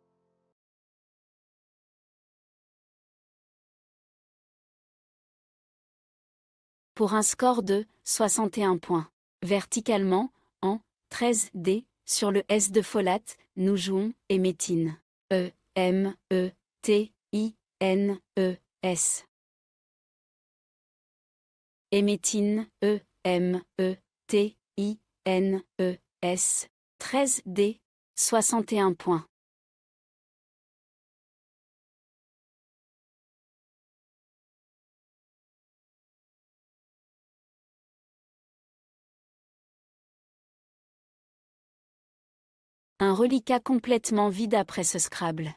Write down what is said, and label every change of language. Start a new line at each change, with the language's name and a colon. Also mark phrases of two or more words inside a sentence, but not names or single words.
French: Pour un score de 61 points. Verticalement, en 13D, sur le S de folate, nous jouons Émétine. E-M-E-T-I-N-E-S. Émétine, E-M-E-T-I-N-E-S. 13D, 61 points. Un reliquat complètement vide après ce Scrabble.